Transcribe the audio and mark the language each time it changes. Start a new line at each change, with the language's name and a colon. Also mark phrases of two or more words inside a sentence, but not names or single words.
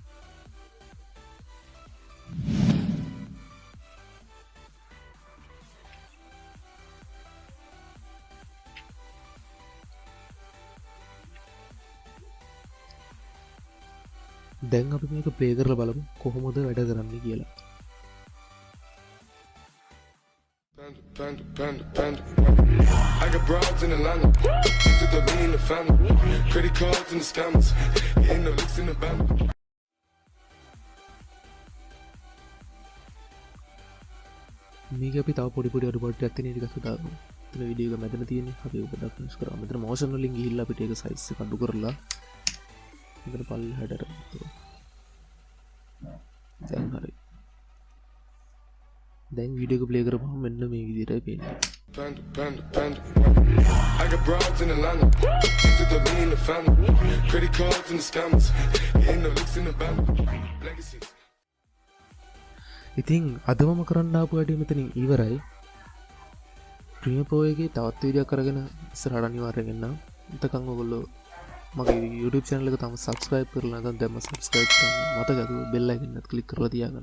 Sinhala: දැන් අපි මේක ප්ලේ කරලා බලමු කොහොමද වැඩ කරන්නේ කියලා.
English: I got broads in Atlanta, to the lean the family, credit cards and the scammers, ain't no licks in the band.
Sinhala: මේක අපි තව පොඩි අඩුපාඩු ටිකක් තියෙන ටිකක් දාමු. මෙතන වීඩියෝ එක මැදට තියෙන්නේ අපි ඔබ ඩක්නස් කරා. මෙතන මොෂන් වලින් ගිහිල්ලා අපිට ඒක සයිස් එක අඩු කරලා මෙතන පල්ලෙහාට අරගෙන. දැන් හරි. දැන් වීඩියෝ එක ප්ලේ කරපුවම මෙන්න මේ විදිහටයි පේන්නේ.
English: I got broads in Atlanta, to the lean the family, credit cards and the scammers, ain't no licks in the band. Legacies.
Sinhala: ඉතින් අද මම කරන්න ආපු වැඩේ මෙතනින් ඉවරයි. ප්‍රීමියර් ප්‍රෝ එකේ තවත් වීඩියෝ කරගෙන ඉස්සරහට අනිවාර්යෙන් එන්නම්. එතකන් ඔයගොල්ලෝ මගේ YouTube channel එක තාම subscribe කරලා නැත්නම් දැන්ම subscribe කරන්න මතකද
English: bell icon
Sinhala: එකත් click කරලා තියාගන්න.